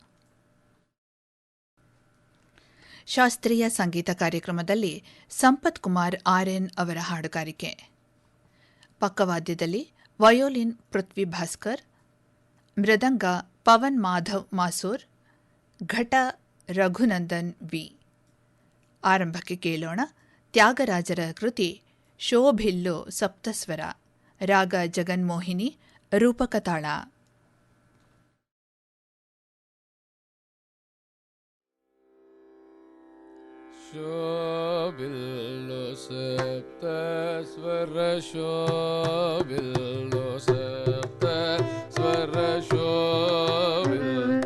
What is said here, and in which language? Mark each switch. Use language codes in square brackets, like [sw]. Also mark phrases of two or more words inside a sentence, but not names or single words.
[kn] ಶಾಸ್ತ್ರೀಯ ಸಂಗೀತ ಕಾರ್ಯಕ್ರಮದಲ್ಲಿ ಸಂಪತ್ ಕುಮಾರ್ ಆರ್ಎನ್ ಅವರ ಹಾಡುಗಾರಿಕೆ. ಪಕ್ಕವಾದ್ಯದಲ್ಲಿ ವಯೋಲಿನ್ ಪೃಥ್ವಿ ಭಾಸ್ಕರ್, ಮೃದಂಗ ಪವನ್ ಮಾಧವ್ ಮಾಸೂರ್, ಘಟ ರಘುನಂದನ್ ವಿ. ಆರಂಭಕ್ಕೆ ಕೇಳೋಣ ತ್ಯಾಗರಾಜರ ಕೃತಿ ಶೋಭಿಲ್ಲು ಸಪ್ತಸ್ವರ, ರಾಗ ಜಗನ್ಮೋಹಿನಿ, ರೂಪಕ ತಾಳ. [te] శోభిల్లు సప్తస్వర శోభిల్లు సప్తస్వర శోభిల్లు